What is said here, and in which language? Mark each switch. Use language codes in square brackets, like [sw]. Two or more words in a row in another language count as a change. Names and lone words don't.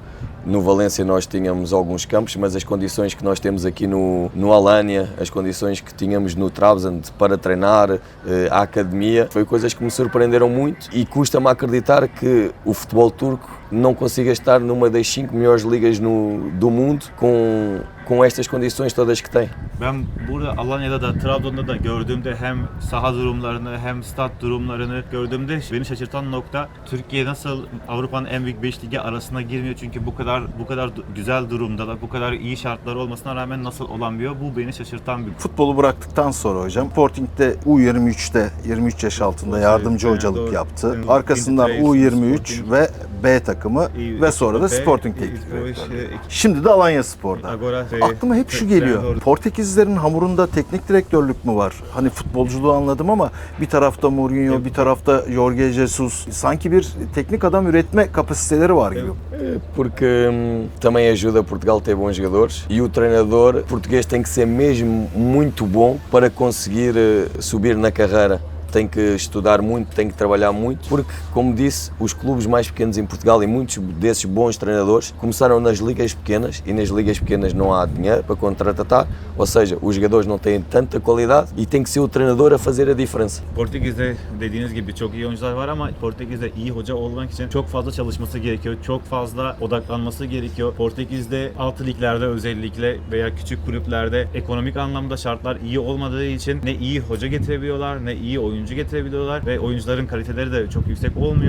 [pt] No Valência nós tínhamos alguns campos, mas as condições que nós temos aqui no Alanya, as condições que tínhamos no Trabzon para treinar, a academia, foi coisas que me surpreenderam muito e custa-me acreditar que o futebol turco não consiga estar numa das 5 melhores ligas do mundo com estas condições todas que tem. [tr] Ben burada Alanya'da da Trabzon'da da gördüğümde hem saha durumlarını hem stat durumlarını gördüğümde beni şaşırtan nokta Türkiye nasıl Avrupa'nın en büyük 5 ligi arasına girmiyor çünkü bu kadar güzel durumdalar, bu kadar iyi şartlar olmasına rağmen nasıl olamıyor bu beni şaşırtan bir. Futbolu bıraktıktan sonra hocam Sporting'de U23'te 23 yaş altında yardımcı hocalık yaptı. Arkasından U23 ve B takımı ve sonra da Sporting teknik direktörlüğü. Şimdi de Alanya Spor'da. Aklıma hep şu geliyor. Portekizlilerin hamurunda teknik direktörlük mü var? Hani futbolculuğu anladım ama bir tarafta Mourinho, bir tarafta Jorge Jesus. Sanki bir teknik adam üretme kapasiteleri var gibi. [pt] Porque também ajuda Portugal a ter bons jogadores e o treinador português tem que ser mesmo muito bom para conseguir subir na carreira. Tem que estudar muito, tem que trabalhar muito, porque, como disse, os clubes mais pequenos em Portugal e muitos desses bons treinadores começaram nas ligas pequenas e nas ligas pequenas não há dinheiro para contratar, ou seja, os jogadores não têm tanta qualidade e tem que ser o treinador a fazer a diferença. [tr] Portekiz'de dediğiniz gibi çok iyi oyuncular var ama Portekiz'de iyi hoca olmak için çok fazla çalışması gerekiyor, çok fazla odaklanması gerekiyor. Portekiz'de alt liglerde özellikle veya küçük kulüplerde ekonomik anlamda şartlar iyi olmadığı için ne iyi hoca getirebiliyorlar ne iyi oyuncu oyuncu getirebiliyorlar ve oyuncuların kaliteleri de çok yüksek olmuyor.